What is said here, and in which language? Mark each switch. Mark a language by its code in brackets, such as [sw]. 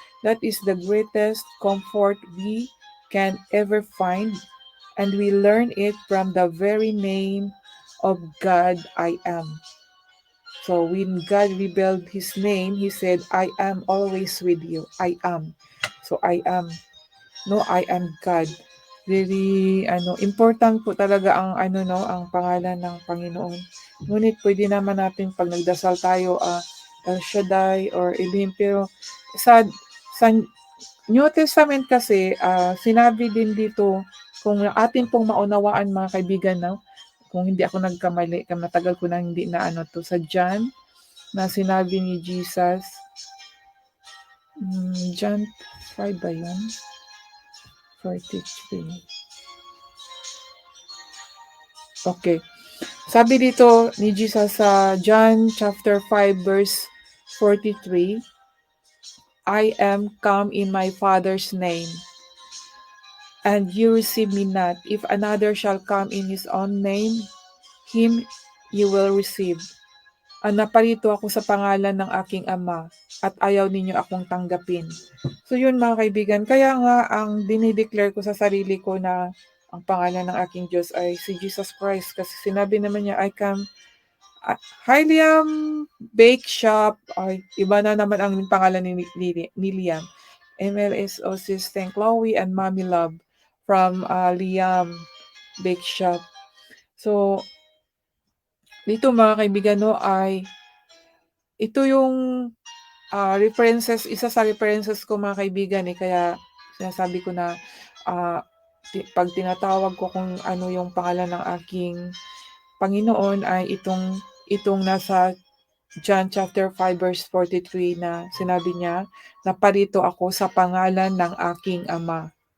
[en] That is the greatest comfort we can ever find, and we learn it from the very name of God, I am. So when God revealed His name, He said, I am always with you. I am. So I am. No, I am God. Very important [tl] po talaga ang ang pangalan ng Panginoon. Ngunit pwede naman natin pag nagdasal tayo El Shaddai or Elohim, pero sa New Testament kasi sinabi din dito, kung atin pong maunawaan mga kaibigan, no, kung hindi ako nagkamali, matagal ko na hindi na sa John na sinabi ni Jesus, John 5 ba yun? 43. Okay. Sabi dito ni Jesus sa John chapter 5 verse 43, [en] I am come in my Father's name, and you receive me not. If another shall come in his own name, him you will receive. [tl] Naparito ako sa pangalan ng aking Ama, at ayaw ninyo akong tanggapin. So yun mga kaibigan, kaya nga ang dinideclare ko sa sarili ko na ang pangalan ng aking Diyos ay si Jesus Christ. Kasi sinabi naman niya, [en] I come, [tl] Liam Bake Shop, ay iba na naman ang pangalan ni Liam. [en] MLS Assistant Chloe and Mommy Love from Liam Bake Shop. [tl] So, dito mga kaibigan, no, ay ito yung isa sa references ko mga kaibigan, kaya sinasabi ko na pag tinatawag ko kung ano yung pangalan ng aking Panginoon ay itong nasa John chapter 5 verse 43 na sinabi niya, naparito ako sa pangalan ng aking Ama.